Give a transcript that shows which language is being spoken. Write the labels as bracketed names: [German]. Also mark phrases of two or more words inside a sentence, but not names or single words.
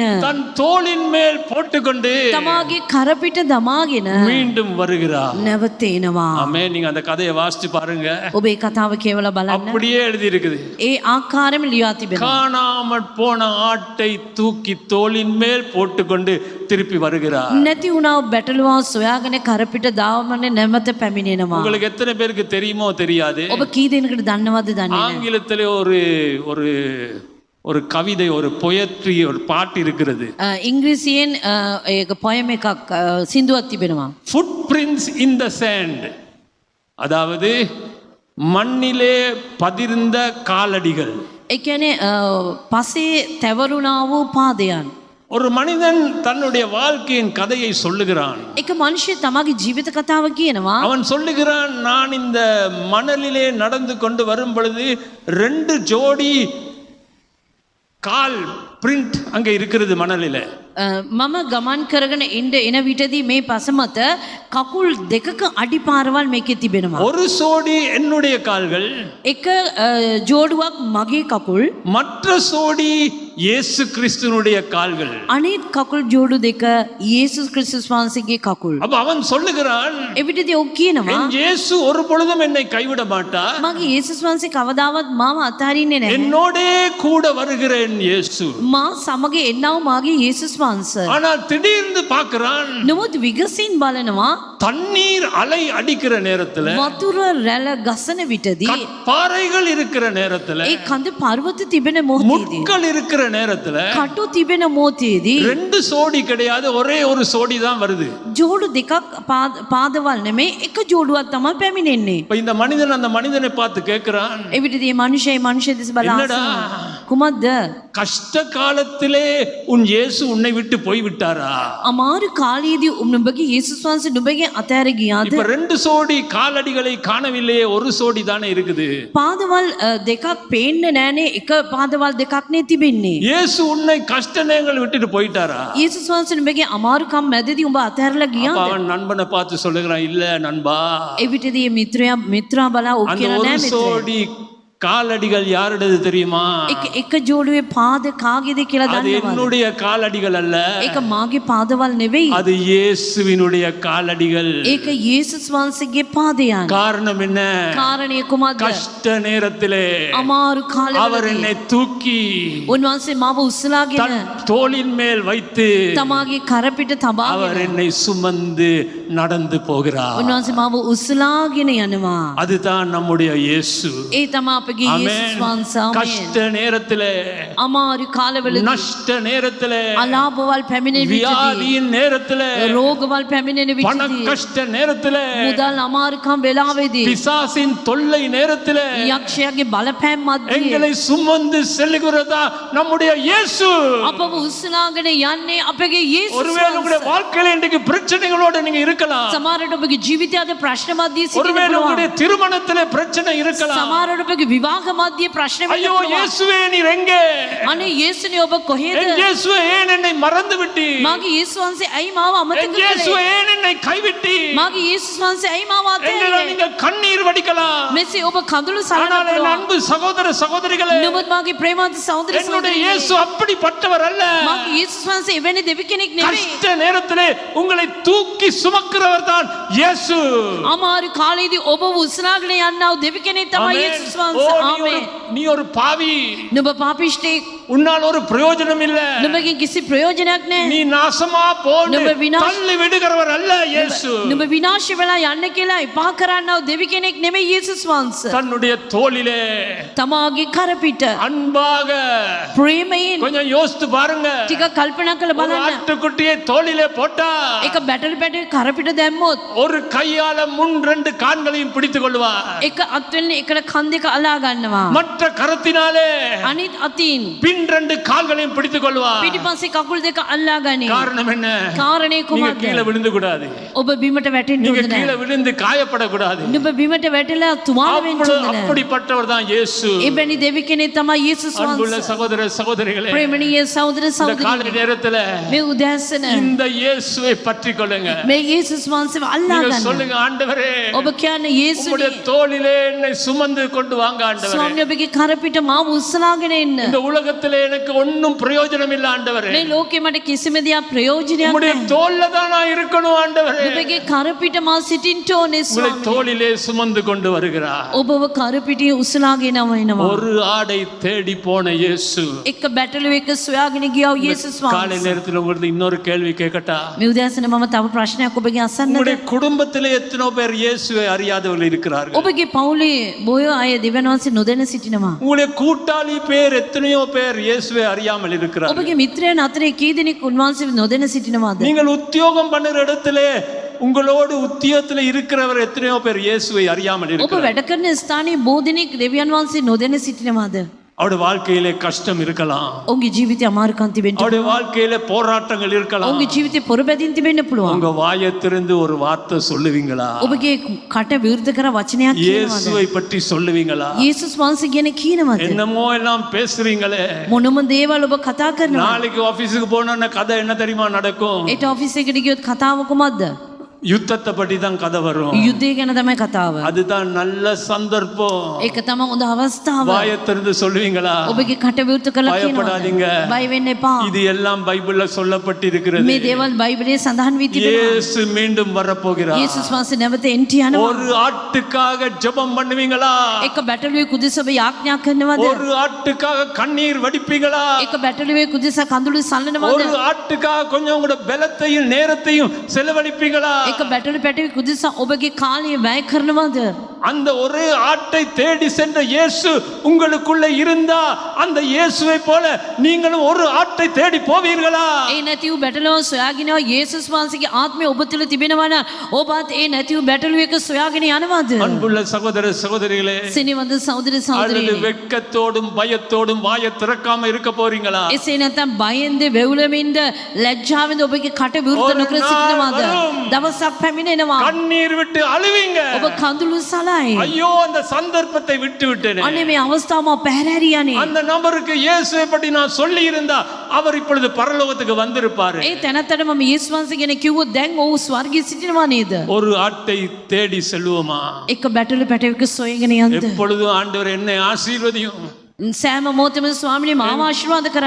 [Tamil] தன் தோளின் மேல் போட்டுக்கொண்டு [Sinhala] තමාගේ කරපිට දමාගෙන [Tamil] மீண்டும் வருகிறார். [Sinhala] නැවත එනවා. [Tamil] ஆமென். நீங்க அந்த கதையை வாசிச்சு பாருங்க, [Sinhala] ඔබ ඒ කතාව කියවලා බලන්න. [Tamil] அப்படியே எழுதி இருக்குது. [Sinhala] ඒ ආකාරයෙන්ම ලියා තිබෙනවා. [Tamil] காணாமற் போன ஆட்டை தூக்கி தோளின் மேல் போட்டுக்கொண்டு திருப்பி வருகிறார். [Sinhala] නැති වුණා බැටළුවා සොයාගෙන කරපිට දාවමනේ නැවත පැමිණෙනවා. [Tamil] உங்களுக்கு எத்தனை பேருக்கு தெரியுமோ தெரியாது, [Sinhala] ඔබ කී දෙනෙකුට දන්නවද දන්නේ නැහැ. [Tamil] ஆங்கிலத்திலே ஒரு ஒரு ஒரு கவிதை, ஒரு பொயட்ரி, ஒரு பாட்டு இருக்கிறது. [Sinhala] ඉංග්‍රීසියෙන් ඒක පොයම් එකක් සින්දුවක් තිබෙනවා. [English] Footprints in the sand, [Tamil] அதாவது மண்ணிலே பதிர்ந்த காலடிகள். [Sinhala] ඒ කියන්නේ පසේ තැවරුණා වූ පාදයන්. [Tamil] ஒரு மனிதன் தன்னுடைய வாழ்க்கையின் கதையை சொல்லுகிறான். [Sinhala] එක මිනිහෙක් තමගේ ජීවිත කතාව කියනවා. [Tamil] அவன் சொல்லுகிறான், நான் இந்த மணலிலே நடந்து கொண்டு வரும் பொழுது 2 ஜோடி கால் பிரிண்ட் அங்கே இருக்கிறது மணலிலே. [Sinhala] මම ගමන් කරගෙන ඉන්න එන විටදී මේ පසමත කකුල් දෙකක අඩිපාරවල් මේකේ තිබෙනවා. [Tamil] ஒரு சோடி என்னுடைய கால்கள், [Sinhala] එක ජෝඩුවක් මගේ කකුල්, [Tamil] மற்ற சோடி இயேசு கிறிஸ்துனுடைய கால்கள். [Sinhala] අනිත් කකුල් ජෝඩු දෙක යේසුස් ක්‍රිස්තුස් වහන්සේගේ කකුල්. [Tamil] அப்ப அவன் சொல்லுகிறான், [Sinhala] එවිටදී ඔව් කියනවා [Tamil] என் இயேசு ஒரு பொழுதும் என்னை கைவிட மாட்டார், [Sinhala] මගේ යේසුස් වහන්සේ කවදාවත් මාව අතාරින්නේ නැහැ. [Tamil] என்னோடே கூட வருகிறேன் இயேசு. [Sinhala] මා සමග එන්නව මාගේ යේසුස් වහන්සේ. [Tamil] ஆனால் திடீர்னு பார்க்கிறான், [Sinhala] නමුත් විගසින් බලනවා [Tamil] தண்ணீர் அலை அடிக்கிற நேரத்துல, [Sinhala] වතුර රැළ ගසන විටදී, [Tamil] பாறைகள் இருக்கிற நேரத்துல, [Sinhala] ඒ කඳ පර්වත තිබෙන මොහොතේදී, [Tamil] முட்கள் இருக்கிற நேரத்துல [Sinhala] කටු තිබෙන මොහොතේදී [Tamil] 2 சோடி கிடையாது, ஒரே ஒரு சோடி தான் வருது. [Sinhala] ජෝඩු දෙකක් පාදවල් නෙමෙයි එක ජෝඩුවක් තමයි පැමිණෙන්නේ. [Tamil] இப்ப இந்த மனிதன் அந்த மனிதனை பார்த்து கேட்கிறான், [Sinhala] එවිටදී මනුෂ්‍ය දෙස බලා [Tamil] என்னடா? [Sinhala] කුමක්ද? [Tamil] கஷ்ட காலத்திலே உன் இயேசு உன்னை விட்டு போய் விட்டாரா? [Sinhala] අමාරු කාලයේදී නුඹගේ යේසුස් වහන්සේ නුඹගේ අතෑර ගියාද? [Tamil] இப்ப 2 சோடி காலடிகளை காணவில்லையே, ஒரு சோடி தானே இருக்குது. [Sinhala] පාදවල් දෙකක් පේන්නේ නැහනේ, එක පාදවල් දෙකක් නේ තිබෙන්නේ. [Tamil] இயேசு உன்னை கஷ்ட நேரங்கள் விட்டுட்டு போயிட்டாரா? [Sinhala] යේසුස් වහන්සේ නුඹගේ අමාරුකම් මැදදී උඹ අතෑරලා [Tamil] அப்ப [Sinhala] ගියාද? [Tamil] அவன் நண்பனை பார்த்து சொல்லுகிறான், இல்ல நண்பா, [Sinhala] එවිටදී මිත්‍රා බලා ඔව් [Tamil] அந்த [Sinhala] කියලා [Tamil] ஒரு [Sinhala] නෑ මිත්‍රයා. [Tamil] சோடி காலடிகள் யாருடையது தெரியுமா? [Sinhala] එක ජෝඩුවේ පාද කාගේද කියලා [Tamil] அது [Sinhala] දන්නවද? [Tamil] என்னுடைய காலடிகள் அல்ல, [Sinhala] ඒක මාගේ පාදවල් නෙවෙයි. [Tamil] அது இயேசுவினுடைய காலடிகள். [Sinhala] ඒක යේසුස් වහන්සේගේ පාදයන්. [Tamil] காரணம் என்ன? [Sinhala] කාරණේ කුමක්ද? [Tamil] கஷ்ட நேரத்திலே [Sinhala] අමාරු [Tamil] அவர் [Sinhala] කාලවලදී [Tamil] என்னை தூக்கி [Sinhala] උන්වහන්සේ මාව උස්සලාගෙන [Tamil] தன் தோளின் மேல் வைத்து [Sinhala] තමාගේ කරපිට තබාගෙන [Tamil] அவர் என்னை சுமந்து நடந்து போகிறார். [Sinhala] උන්වහන්සේ මාව උස්සලාගෙන යනවා. [Tamil] அதுதான் நம்முடைய இயேசு. [Sinhala] ඒ තමයි අපගේ යේසුස් වහන්සේ. [Tamil] கஷ்ட நேரத்திலே, [Sinhala] අමාරු කාලවලදී, [Tamil] நஷ்ட நேரத்திலே, [Sinhala] අලාභවල් පැමිණෙන විටදී, [Tamil] வியாதியின் நேரத்திலே, [Sinhala] රෝගවල් පැමිණෙන [Tamil] பண [Sinhala] විටදී, [Tamil] கஷ்ட நேரத்திலே, [Sinhala] මුදල් අමාරුකම් වෙලාවේදී, [Tamil] பிசாசின் தொல்லை நேரத்திலே [Sinhala] යක්ෂයාගේ බලපෑම් මැද්දේ [Tamil] எங்களை சுமந்து செல்லுகிறதா நம்முடைய இயேசு. [Sinhala] අපව උස්සලාගෙන යන්නේ අපගේ යේසුස් [Tamil] ஒருவேளை உங்களுடைய [Sinhala] වහන්සේ. [Tamil] வாழ்க்கையில இன்றைக்கு பிரச்சனைகளோட நீங்க இருக்கலாம். [Sinhala] සමහරවිට ඔබගේ ජීවිතයේ අද ප්‍රශ්න මැද්දේ සිටින්න [Tamil] ஒருவேளை [Sinhala] පුළුවන්. [Tamil] உங்களுடைய திருமணத்திலே பிரச்சனை இருக்கலாம். [Sinhala] සමහරවිට ඔබගේ විවාහ මැද්දේ ප්‍රශ්න වෙන්න [Tamil] ஐயோ [Sinhala] පුළුවන්. [Tamil] இயேசுவே நீர் எங்கே? [Sinhala] අනේ යේසුනේ ඔබ කොහෙද? [Tamil] என் இயேசுவே ஏன் என்னை மறந்து விட்டி? [Sinhala] මාගේ යේසුස් වහන්සේ ඇයි මාව [Tamil] என் [Sinhala] අමතක [Tamil] இயேசுவே [Sinhala] කළේ? [Tamil] ஏன் என்னை கைவிட்டி? [Sinhala] මාගේ යේසුස් වහන්සේ ඇයි මාව [Tamil] எங்களை [Sinhala] අතෑරියේ? [Tamil] நீங்க கண்ணீர் வடிக்கலாம். [Sinhala] මෙසේ ඔබ කඳුළු සලන්න [Tamil] ஆனால் என் [Sinhala] පුළුවන්. [Tamil] அன்பு சகோதர சகோதரிகளே, [Sinhala] නමුත් මාගේ ප්‍රේමවන්ත සහෝදර [Tamil] என்னுடைய [Sinhala] සහෝදරියනි, [Tamil] இயேசு அப்படிப்பட்டவர் அல்ல. [Sinhala] මාගේ යේසුස් වහන්සේ එවැනි දෙවි කෙනෙක් නෙවෙයි. [Tamil] கஷ்ட நேரத்திலே உங்களை தூக்கி சுமக்கிறவர் தான் இயேசு. [Sinhala] අමාරු කාලේදී ඔබ උස්සලාගෙන යන්නා වූ දෙවි කෙනෙක් තමයි [Tamil] ஆமென். [Sinhala] යේසුස් [Tamil] ஓ, [Sinhala] වහන්සේ. [Tamil] நீ [Sinhala] ආමේන්. [Tamil] நீ ஒரு பாவி, [Sinhala] නුඹ පාපිෂ්ඨෙක්. [Tamil] உன்னால் ஒரு பிரயோஜனம் இல்ல, [Sinhala] නුඹගේ කිසි ප්‍රයෝජනයක් නැහැ. [Tamil] நீ நாசமா போன்னு நம்ம விநாச- தள்ளி விடுகிறவர் அல்ல இயேசு. [Sinhala] නුඹ විනාශ වෙලා යන්න කියලා එපා කරන්නා වූ දෙවි කෙනෙක් නෙවෙයි යේසුස් වහන්සේ. [Tamil] தன்னுடைய தோளிலே [Sinhala] තමාගේ කරපිට [Tamil] அன்பாக [Sinhala] ප්‍රේමයෙන් [Tamil] கொஞ்சம் யோசித்து பாருங்க. [Sinhala] ටිකක් කල්පනා කරලා [Tamil] ஒரு [Sinhala] බලන්න. [Tamil] ஆட்டுக்குட்டியை தோளிலே போட்டா [Sinhala] එක බැටළු කරපිට දැම්මොත් [Tamil] ஒரு கையால முன் 2 கான்களையும் பிடித்துக் கொள்வார், [Sinhala] එක අත්වලින් එකට කන් දෙක අලා ගන්නවා. [Tamil] மற்ற கரத்தினாலே [Sinhala] අනිත් අතින් [Tamil] பின் 2 கால்களையும் பிடித்துக் கொள்வார். [Sinhala] පිටිපස්සේ කකුල් දෙක අල්ලා ගනී. [Tamil] காரணம் என்ன? [Sinhala] කාරණේ [Tamil] நீங்க [Sinhala] කුමක්ද? [Tamil] கீழே விழுந்து கூடாது, [Sinhala] ඔබ බිමට වැටෙන්න [Tamil] நீங்க [Sinhala] හොඳ [Tamil] கீழே [Sinhala] නැහැ. [Tamil] விழுந்து காயப்படக்கூடாது. [Sinhala] නුඹ බිමට වැටලා තුවාල වෙන්න හොඳ නැහැ. [Tamil] அப்படிப்பட்டவர் தான் இயேசு. [Sinhala] එබැනි දෙවි කෙනෙක් තමයි යේසුස් [Tamil] அன்புள்ள [Sinhala] වහන්සේ. [Tamil] சகோதர சகோதரிகளே, [Sinhala] ප්‍රේමණීය සහෝදර [Tamil] இந்த காலை [Sinhala] සහෝදරියනි, [Tamil] நேரத்துல [Sinhala] මේ උදෑසන [Tamil] இந்த இயேசுவை பற்றி கொள்ளுங்க. [Sinhala] මේ යේසුස් යේසුස් වහන්සේව අල්ලා [Tamil] நீங்க [Sinhala] ගන්න. [Tamil] சொல்லுங்க, ஆண்டவரே [Sinhala] ඔබ කියන්නේ [Tamil] உம்முடைய [Sinhala] යේසුනි [Tamil] தோளிலே என்னை சுமந்து கொண்டு வாங்க ஆண்டவரே. [Sinhala] ස්වාමී ඔබගේ කරපිට මාව උස්සලාගෙන එන්න. [Tamil] இந்த உலகத்திலே எனக்கு ஒன்னும் பிரயோஜனம் இல்ல ஆண்டவரே. [Sinhala] මේ ලෝකෙ මට කිසිම දෙයක් ප්‍රයෝජනයක් [Tamil] உம்முடைய [Sinhala] නැහැ. [Tamil] தோள்ல தான் நான் இருக்கணும் ஆண்டவரே. [Sinhala] ඔබගේ කරපිට මා සිටින්න ඕනේ [Tamil] உங்களை [Sinhala] ස්වාමී. [Tamil] தோளிலே சுமந்து கொண்டு வருகிறார். [Sinhala] ඔබව කරපිටියේ උස්සලාගෙන එනවා. [Tamil] ஒரு ஆடை தேடி போன இயேசு [Sinhala] එක බැටළුවෙක් සොයාගෙන ගියා යේසුස් [Tamil] காலை [Sinhala] වහන්සේ. [Tamil] நேரத்தில் உங்களுக்கு இன்னொரு கேள்வி கேட்கட்டா? [Sinhala] මේ උදෑසන මම තව ප්‍රශ්නයක් ඔබගෙන් අසන්නද? [Tamil] உங்களுடைய குடும்பத்திலே எத்தனை பேர் இயேசுவை அறியாதவர்கள் இருக்கிறார்கள்? [Sinhala] ඔබගේ පවුලේ බොහෝ අය දෙවියන් වහන්සේ නොදැන සිටිනවා. [Tamil] உங்களுடைய கூட்டாளி பேர் எத்தனையோ பேர் இயேசுவை அறியாமல் இருக்கிறார்கள். [Sinhala] ඔබගේ මිත්‍රයන් අතරේ කී දෙනෙක් උන්වහන්සේව නොදැන සිටිනවද? [Tamil] நீங்கள் உத்தியோகம் பண்ணுற இடத்திலே உங்களோடு உத்தியோகத்தில் இருக்கிறவர் எத்தனையோ பேர் இயேசுவை அறியாமல் [Sinhala] ඔබ [Tamil] இருக்கிறார். [Sinhala] වැඩ කරන ස්ථානයේ බොහෝ දෙනෙක් දෙවියන් වහන්සේ නොදැන සිටිනවද? [Tamil] அவருடைய வாழ்க்கையிலே கஷ்டம் இருக்கலாம், [Sinhala] ඔවුන්ගේ ජීවිතය අමාරුකම් තිබෙන්න [Tamil] அவருடைய வாழ்க்கையிலே போராட்டங்கள் இருக்கலாம். [Sinhala] ඔවුන්ගේ ජීවිතේ පොරබැදින් තිබෙන්න පුළුවන්. [Tamil] உங்க வாயை திறந்து ஒரு வார்த்தை சொல்லுவீங்களா? [Sinhala] ඔබගේ කට විවෘත කර වචනයක් කියනවද? [Tamil] இயேசுவை பற்றி சொல்லுவீங்களா? [Sinhala] යේසුස් වහන්සේ ගැන කියනවද? [Tamil] என்னமோ எல்லாம் பேசுறீங்களே. [Sinhala] මොනම දේවල් ඔබ කතා කරනවා? [Tamil] நாளைக்கு ஆபீஸுக்கு போனோம்னா கதை என்ன தெரியுமா நடக்கும்? [Sinhala] ඒට ඔෆිස් එකට ගියොත් කතාව කොහොමද? [Tamil] யுத்தத்தை பற்றி தான் கதை வரும். [Sinhala] යුද්ධය ගැන තමයි කතාව. [Tamil] அதுதான் நல்ல சந்தர்ப்பம். [Sinhala] ඒක තමයි හොඳ අවස්ථාව. [Tamil] வாயை திறந்து சொல்லுவீங்களா? [Sinhala] ඔබගේ කට විවෘත කරලා [Tamil] பயப்படாதீங்க. [Sinhala] කියනවා. බය වෙන්න එපා. [Tamil] இது எல்லாம் பைபிள்ல சொல்லப்பட்டிருக்கிறது. [Sinhala] මේ දේවල් බයිබලයේ සඳහන් වී තිබෙනවා. [Tamil] இயேசு மீண்டும் வரப்போகிறார். [Sinhala] යේසුස් වහන්සේ නැවත එන්ට යනවා. [Tamil] ஒரு ஆட்டுக்காக ஜெபம் பண்ணுவீங்களா? [Sinhala] එක බැටළුවෙකු උදෙසා ඔබ යාඥා කරනවද? [Tamil] ஒரு ஆட்டுக்காக கண்ணீர் வடிப்பீங்களா? [Sinhala] එක බැටළුවෙකු උදෙසා කඳුළු සල්ලනවද? [Tamil] ஒரு ஆட்டுக்காக கொஞ்சம் உங்களோட பலத்தையும் நேரத்தையும் செலவழிப்பீங்களா? [Sinhala] එක බැටළු පැටවෙකු උදෙසා ඔබගේ කාලය වැය කරනවද? [Tamil] அந்த ஒரே ஆட்டை தேடி சென்ற இயேசு உங்களுக்குள்ள இருந்தா அந்த இயேசுவை போல நீங்களும் ஒரு ஆட்டை தேடி போவீர்களா? [Sinhala] ඒ නැතිව බැටළුව සොයාගෙන යේසුස් වහන්සේගේ ආත්මය ඔබ තුළ තිබෙනවා නම් ඔබත් ඒ නැතිව බැටළුවෙක් සොයාගෙන යනවද? [Tamil] அன்புள்ள சகோதர சகோதரிகளே, [Sinhala] සිනවද සහෝදර [Tamil] அல்லது [Sinhala] සහෝදරියනි? [Tamil] வெட்கத்தோடும் பயத்தோடும் வாயை திறக்காம இருக்க போறீங்களா? [Sinhala] එසේ නැත්නම් බයෙන්ද වෙවුලමින්ද ලැජ්ජාවෙන්ද ඔබගේ කට විවෘත [Tamil] ஒரு [Sinhala] නොකර [Tamil] நாள் [Sinhala] සිටිනවද? [Tamil] வரும். [Sinhala] දවසක් පැමිණෙනවා. [Tamil] கண்ணீர் விட்டு அழுவீங்க. [Sinhala] ඔබ කඳුළු සලයි. [Tamil] ஐயோ அந்த சந்தர்ப்பத்தை விட்டு விட்டேனே. [Sinhala] අනේ මේ අවස්ථාව මම පැහැරහැරියානේ. [Tamil] அந்த நபருக்கு இயேசுவை பற்றி நான் சொல்லி இருந்தா அவர் இப்பொழுது பரலோகத்துக்கு வந்திருப்பாரு. [Sinhala] ඒ තැනත්තට මම යේසුස් වහන්සේ ගැන කිව්වොත් දැන් ඔහු ස්වර්ගයේ සිටිනවා නේද? [Tamil] ஒரு ஆட்டை தேடி செல்லுவோமா? [Sinhala] එක බැටළු පැටවෙක සොයගෙන යන්න. [Tamil] எப்பொழுதும் ஆண்டவர் என்னை ஆசீர்வதியும், [Sinhala] සෑම මොහොතෙම ස්වාමිනේ මාව ආශිර්වාද කරන්න.